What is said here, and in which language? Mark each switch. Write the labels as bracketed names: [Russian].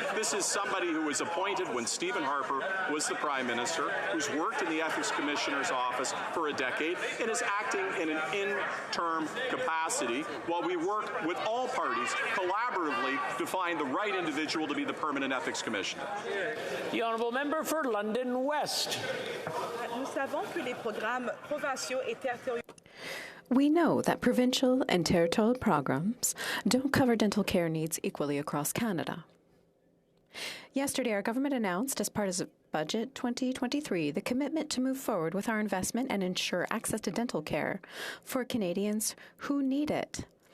[English] This is somebody who was appointed when Stephen Harper was the Prime Minister, who's worked in the Ethics Commissioner's office for a decade, and is acting in an interim capacity while we work with all parties collaboratively to find the right individual to be the permanent Ethics Commissioner. The Honourable Member for London West. [French] Nous savons que les programmes provinciaux et territoriaux. [English] We know that provincial and territorial programs don't cover dental care needs equally across Canada. Yesterday, our government announced, as part of Budget 2023, the commitment to move forward with our investment and ensure access to dental care for Canadians who need it.